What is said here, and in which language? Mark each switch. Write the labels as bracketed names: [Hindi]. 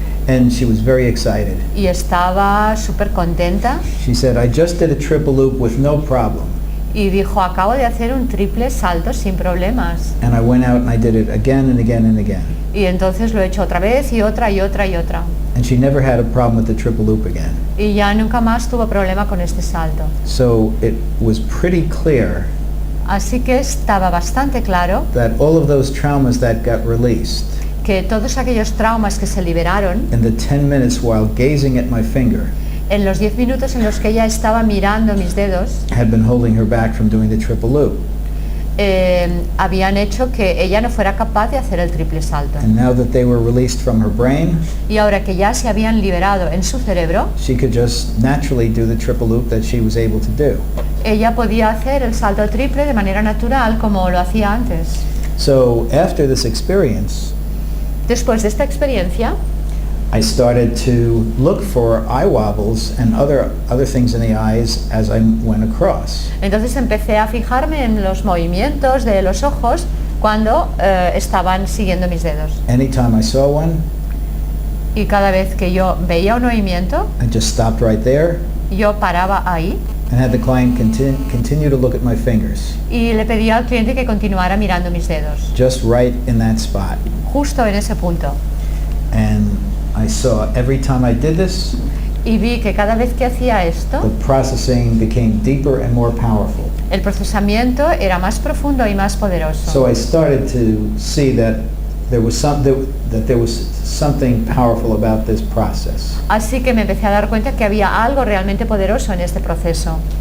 [English] And she was very excited. [Spanish] Y estaba súper contenta [English] She said, "I just did a triple loop with no problem. [Spanish] y dijo, acabo de hacer un triple salto sin problemas. [English] And I went out and I did it again and again and again." [Spanish] Y entonces lo he hecho otra vez y otra y otra y otra. [English] And she never had a problem with the triple loop again. [Spanish] Y ya nunca más tuvo problema con este salto. [English] So it was pretty clear [Spanish] Así que estaba bastante claro [English] that all of those traumas that got released [Spanish] que todos aquellos traumas que se liberaron [English] in the 10 minutes while gazing at my finger [Spanish] en los 10 minutos en los que ella estaba mirando mis dedos [English] had been holding her back from doing the triple loop. [Spanish] habían hecho que ella no fuera capaz de hacer el triple salto. [English] And now that they were released from her brain, [Spanish] Y ahora que ya se habían liberado en su cerebro, [English] she could just naturally do the triple loop that she was able to do. [Spanish] ella podía hacer el salto triple de manera natural como lo hacía antes. [English] So after this experience, [Spanish] Después de esta experiencia, [English] I started to look for eye wobbles and other things in the eyes as I went across. [Spanish] entonces empecé a fijarme en los movimientos de los ojos cuando estaban siguiendo mis dedos. [English] Anytime I saw one, [Spanish] Y cada vez que yo veía un movimiento, [English] I just stopped right there [Spanish] yo paraba ahí [English] and had the client continue to look at my fingers, [Spanish] y le pedía al cliente que continuara mirando mis dedos, [English] just right in that spot. [Spanish] justo en ese punto. [English] And I saw every time I did this, [Spanish] Y vi que cada vez que hacía esto, [English] the processing became deeper and more powerful. [Spanish] el procesamiento era más profundo y más poderoso. [English] So I started to see that there was something powerful about this process. [Spanish] Así que me empecé a dar cuenta que había algo realmente poderoso en este proceso.